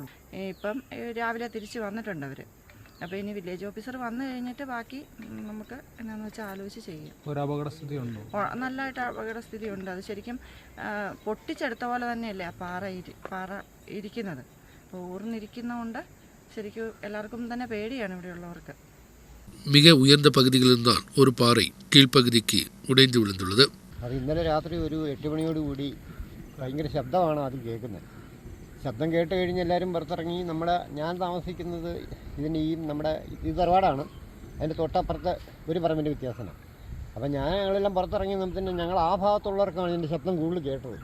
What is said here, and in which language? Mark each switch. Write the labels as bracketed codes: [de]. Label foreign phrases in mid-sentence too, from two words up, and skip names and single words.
[ml] ഇപ്പം രാവിലെ തിരിച്ച് വന്നിട്ടുണ്ട് അവർ. അപ്പോൾ ഇനി [en] village officer [ml] വന്നു കഴിഞ്ഞിട്ട് ബാക്കി നമുക്ക് എന്നാന്ന് വെച്ചാൽ ആലോചിച്ച് ചെയ്യാം. ഒരു അപകടസ്ഥിതി ഉണ്ടോ? നല്ലതായിട്ട് അപകടസ്ഥിതി ഉണ്ട്. അത് ശരിക്കും പൊട്ടിച്ചെടുത്ത പോലെ തന്നെയല്ലേ ആ പാറ ഇരിക്കുന്നത്. അപ്പോൾ ഊർന്നിരിക്കുന്നതുകൊണ്ട് ശരിക്കും എല്ലാവർക്കും തന്നെ പേടിയാണ് ഇവിടെയുള്ളവർക്ക്. [ta] மிக உயர்ந்த பகுதிகளில்தான் ஒரு பாறை கீழ்ப்பகுதிக்கு உடைந்து விழுந்துள்ளது. [ml] അത് ഇന്നലെ രാത്രി ഒരു 8 മണിയോടുകൂടി ഭയങ്കര ശബ്ദമാണ് ആദ്യം കേൾക്കുന്നത്. ശബ്ദം കേട്ട് കഴിഞ്ഞ് എല്ലാവരും പുറത്തിറങ്ങി. ഞാൻ താമസിക്കുന്നത് നമ്മുടെ തറവാടാണ്. അതിൻ്റെ തൊട്ടപ്പുറത്ത് ഒരു പറമ്പിൻ്റെ വ്യത്യാസമാണ്. അപ്പം ഞങ്ങളെല്ലാം പുറത്തിറങ്ങി തന്നെ ഞങ്ങൾ ആ ഭാഗത്തുള്ളവർക്കാണ് ഇതിൻ്റെ ശബ്ദം കൂടുതൽ കേട്ടത്.